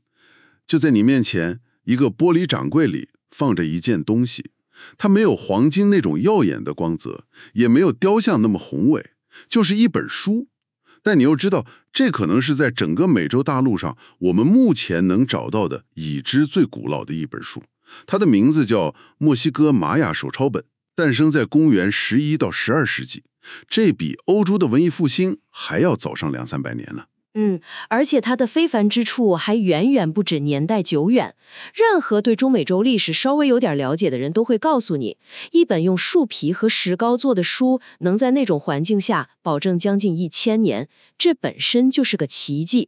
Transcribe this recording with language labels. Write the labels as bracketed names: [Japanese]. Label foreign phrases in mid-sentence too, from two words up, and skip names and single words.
[Chinese] 就在你面前，一個玻璃掌櫃裡放着一件東西，它沒有黃金那種耀眼的光澤，也沒有雕像那麼宏偉，就是一本書。但你又知道，這可能是在整個美洲大陸上我們目前能找到的已知最古老的一本書。它的名字叫《墨西哥瑪雅手抄本》，誕生在公元11到12世紀。這比歐洲的文藝復興還要早上200-300年呢。而且它的非凡之處還遠遠不止年代久遠。任何對中美洲歷史稍微有點了解的人都會告訴你，一本用樹皮和石膏做的書能在那種環境下保證將近1000年，這本身就是個奇蹟。